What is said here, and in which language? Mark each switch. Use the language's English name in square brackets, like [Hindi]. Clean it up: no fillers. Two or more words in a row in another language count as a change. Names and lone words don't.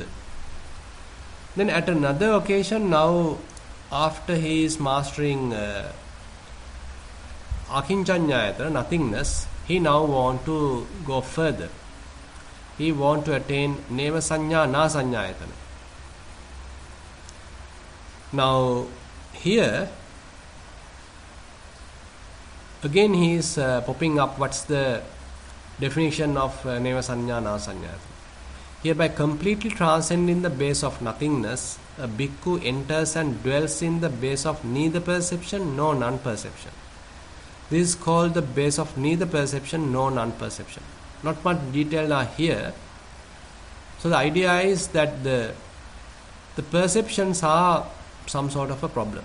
[English] Then at another occasion, now after he is mastering akinchanyayatana, nothingness, he now want to go further. He want to attain [Pali] neva sanya na sanyayatana. [English] Now here again he is popping up what's the definition of [Pali] neva sanya na sanyayatana. [English] Hereby completely transcending the base of nothingness, a bhikkhu enters and dwells in the base of neither perception nor non-perception. This is called the base of neither perception nor non-perception. Not much detail are here. So the idea is that the perceptions are some sort of a problem.